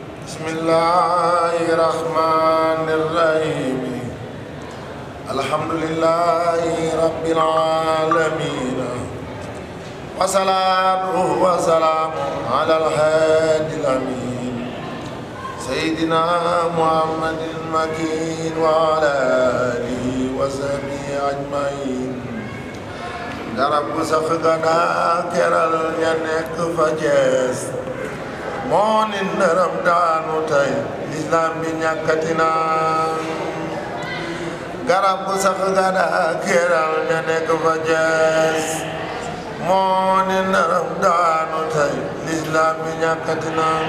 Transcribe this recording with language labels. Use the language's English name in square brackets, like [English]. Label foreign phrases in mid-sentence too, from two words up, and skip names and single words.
[Arabic] بسم الله الرحمن الرحيم الحمد لله رب العالمين وصلاة وسلام على الهادي الأمين سيدنا محمد المكين وعلى آله وصحبه أجمعين [Wolof] garab gu sax gana keral ña nekk fa Cees moo ni ndërëm daanu tey lislaam bi ñàkkatina garab gu sax gana keral ña nekk fa Cees moo ni ndërëm daanu tey lislaam bi ñàkkatina